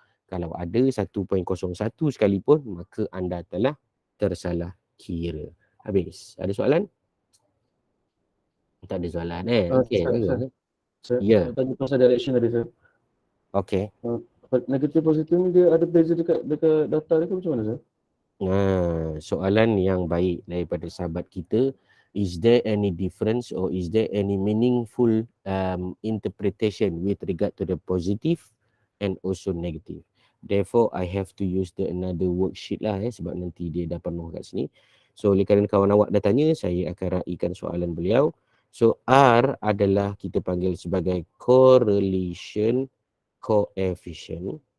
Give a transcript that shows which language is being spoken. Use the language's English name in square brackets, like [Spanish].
[Malay] Kalau ada 1.01 sekalipun, maka anda telah tersalah kira. Habis. Ada soalan? Tak ada soalan Okey, bagus. Saya Ya. tanya pasal direction tadi saya. Okey. Negatif positif ni dia ada beza dekat data dia ke macam mana, Sir? Soalan yang baik daripada sahabat kita. [English] Is there any difference or is there any meaningful interpretation with regard to the positive and also negative? Therefore, I have to use another worksheet lah [Malay] sebab nanti dia dah penuh kat sini. So, oleh kerana kawan awak dah tanya, saya akan raikan soalan beliau. So, R adalah kita panggil sebagai correlation coefficient.